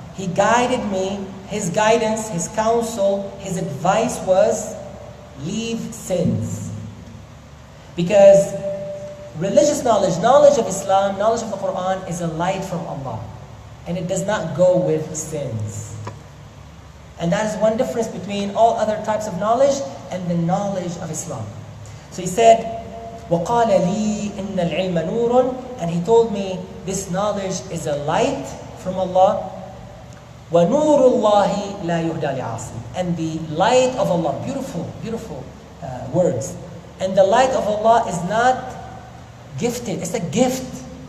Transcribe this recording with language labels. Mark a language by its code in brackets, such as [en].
[en] He guided me, his guidance, his counsel, his advice was, leave sins. Because religious knowledge, knowledge of Islam, knowledge of the Quran is a light from Allah. And it does not go with sins. And that is one difference between all other types of knowledge and the knowledge of Islam. So he said, [ar] وَقَالَ لِي إِنَّ الْعِلْمَ نُورٌ. [en] And he told me, this knowledge is a light from Allah. [ar] وَنُورُ اللَّهِ لَا يُهْدَى لِعَاصِي. [en] And the light of Allah, beautiful words. And the light of Allah is not gifted, it's a gift.